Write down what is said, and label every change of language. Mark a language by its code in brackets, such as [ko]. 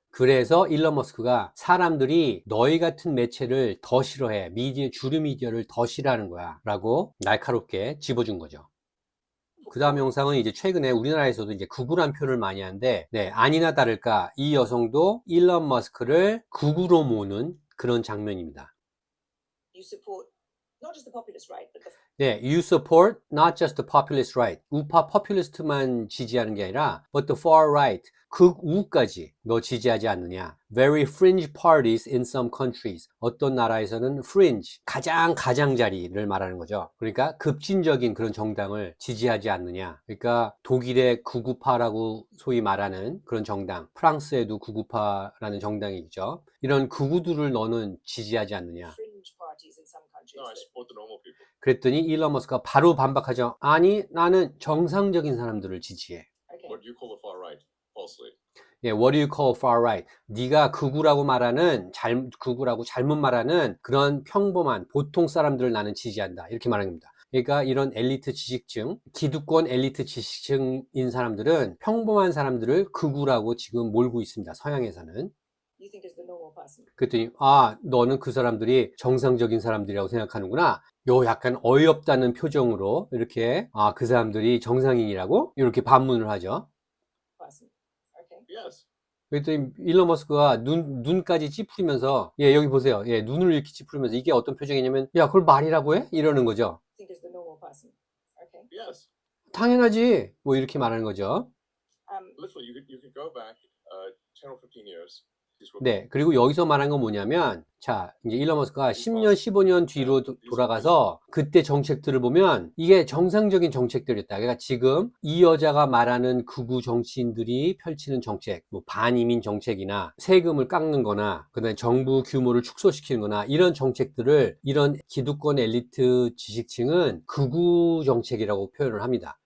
[ko] 그래서 일론 머스크가 사람들이 너희 같은 매체를 더 싫어해, 주류 미디어를 더 싫어하는 거야 라고 날카롭게 집어준 거죠. 그 다음 영상은 이제 최근에 우리나라에서도 이제 극우란 표현을 많이 하는데, 네, 아니나 다를까 이 여성도 일론 머스크를 극우로 모는 그런 장면입니다. [en] You support not just the populist right, but the 네, you support not just the populist right. [ko] 우파 포퓰리스트만 지지하는 게 아니라 [en] but the far right. [ko] 극우까지 너 지지하지 않느냐. [en] Very fringe parties in some countries. [ko] 어떤 나라에서는 fringe, 가장자리를 말하는 거죠. 그러니까 급진적인 그런 정당을 지지하지 않느냐. 그러니까 독일의 극우파라고 소위 말하는 그런 정당, 프랑스에도 극우파라는 정당이 있죠. 이런 극우들을 너는 지지하지 않느냐. [en] Fringe parties in some countries. No, I that- support the normal people. [ko] 그랬더니 일론 머스크가 바로 반박하죠. 아니, 나는 정상적인 사람들을 지지해. [en] Okay. What do you call the far right? Falsely. 예, what do you call far right? [ko] 네가 극우라고 말하는 극우라고 잘못 말하는 그런 평범한 보통 사람들을 나는 지지한다. 이렇게 말하는 겁니다. 그러니까 이런 엘리트 지식층, 기득권 엘리트 지식층인 사람들은 평범한 사람들을 극우라고 지금 몰고 있습니다. 서양에서는. [en] You think is the normal person. [ko] 그랬더니 아, 너는 그 사람들이 정상적인 사람들이라고 생각하는구나. 요 약간 어이없다는 표정으로 이렇게 아, 그 사람들이 정상인이라고 이렇게 반문을 하죠. [en] Person. Okay. Yes. [ko] 그랬더니 일론 머스크가 눈까지 찌푸리면서 예, 여기 보세요. 예, 눈을 이렇게 찌푸리면서 이게 어떤 표정이냐면 야, 그걸 말이라고 해? 이러는 거죠. [en] You think is the normal person. Okay. Yes. [ko] 당연하지. 뭐 이렇게 말하는 거죠. [en] Literally, you could go back 10 or 15 years. These were [ko] 네, 그리고 여기서 말한 건 뭐냐면 자, 이제 일론 머스크가 10년, 15년 뒤로 돌아가서 그때 정책들을 보면 이게 정상적인 정책들이었다. 그러니까 지금 이 여자가 말하는 극우 정치인들이 펼치는 정책, 뭐 반이민 정책이나 세금을 깎는 거나 그다음에 정부 규모를 축소시키는 거나 이런 정책들을 이런 기득권 엘리트 지식층은 극우 정책이라고 표현을 합니다.